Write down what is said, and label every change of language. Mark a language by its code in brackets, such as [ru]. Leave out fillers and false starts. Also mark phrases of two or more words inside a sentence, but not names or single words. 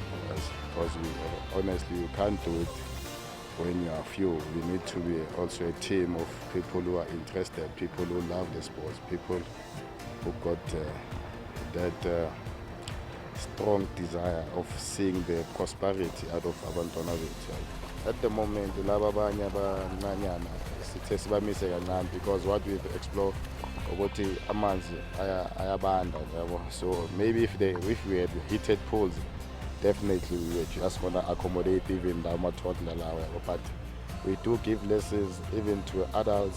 [en] Because honestly, you can't do it when you are few. We need to be also a team of people who are interested, people who love the sports, people who got that strong desire of seeing the prosperity out of [zu] abantwana bethu. [en] At the moment, [zu] laba abanye abananyana sithe sibamise kancane [en] because what we've explored [zu] ukuthi amanzi ayabanda yabo. [en] So maybe if we had heated pools, definitely we were just gonna accommodate even the toddler lawa. But we do give lessons even to adults.